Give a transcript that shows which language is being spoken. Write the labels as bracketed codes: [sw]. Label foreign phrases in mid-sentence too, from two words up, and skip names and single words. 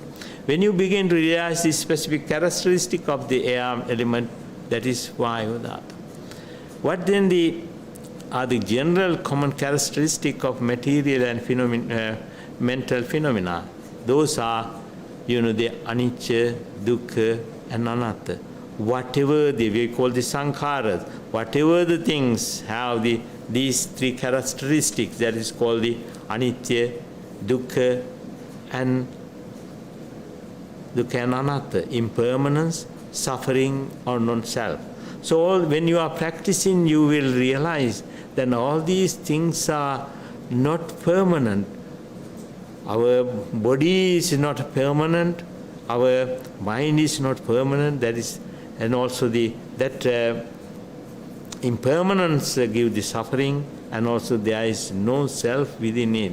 [en] When you begin to realize the specific characteristic of the air element, that is [pi] Vayu Dhatu. [en] What then are the general common characteristic of material and mental phenomena? Those are, the [pi] anicca, dukkha, [en] and anatta. Whatever we call the sankharas, whatever the things have these 3 characteristics, that is called the [pi] anicca, dukkha, [en] and anatta, impermanence, suffering, or non-self. So when you are practicing, you will realize that all these things are not permanent. Our body is not permanent, our mind is not permanent, and also that impermanence gives the suffering, and also there is no self within it.